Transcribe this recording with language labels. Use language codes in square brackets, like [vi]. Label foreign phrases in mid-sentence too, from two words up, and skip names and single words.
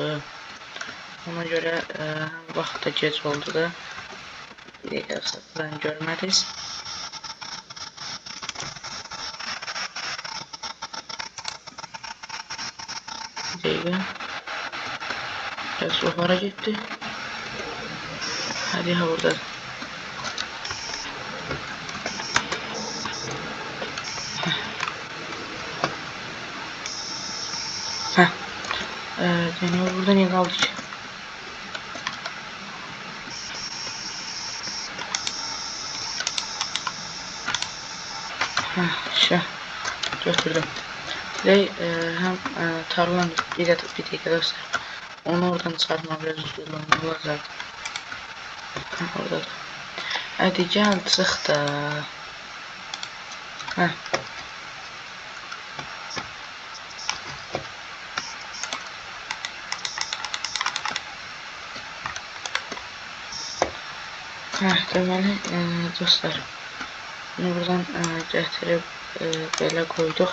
[az] Ona görə vaxt da gec oldu da. Bir dəqiqə buradan görmədiniz. Bir dəqiqə. Biraz o hara getdi. Hadi ha buradadır. [tr] Yani burada niye kaldı ki? [az] Şey götürdüm. [tr] Ve hem tarlan bir dakika dostlar. Onu oradan çıkartma biraz uzun olacak. Orada. Hadi gel çık da. [az] Deməli dostlar, bunu buradan gətirib belə qoyduq.